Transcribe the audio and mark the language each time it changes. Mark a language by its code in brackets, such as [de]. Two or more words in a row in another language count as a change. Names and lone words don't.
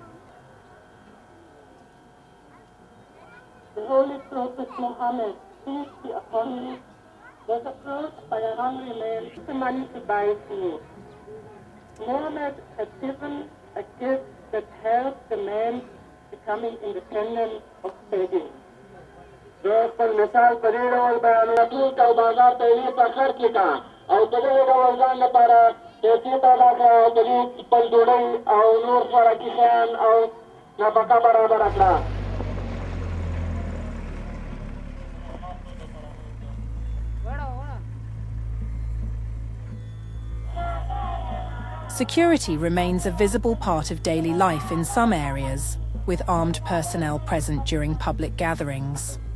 [en] The Holy Prophet Muhammad, peace be upon him, was approached by a hungry man with the money to buy food. Muhammad had given a gift that helped the man becoming independent of begging. [ps] دوست پر مثال په دې ډول بیانوي ټول کا بازار ته یې په خرڅ کا او په دې ډول ځان لپاره پیسې پیدا کړه او د دې خپل ډوډۍ او نور خوراکي شیان او نفقه برابره کړه. [en] Security remains a visible part of daily life in some areas, with armed personnel present during public gatherings.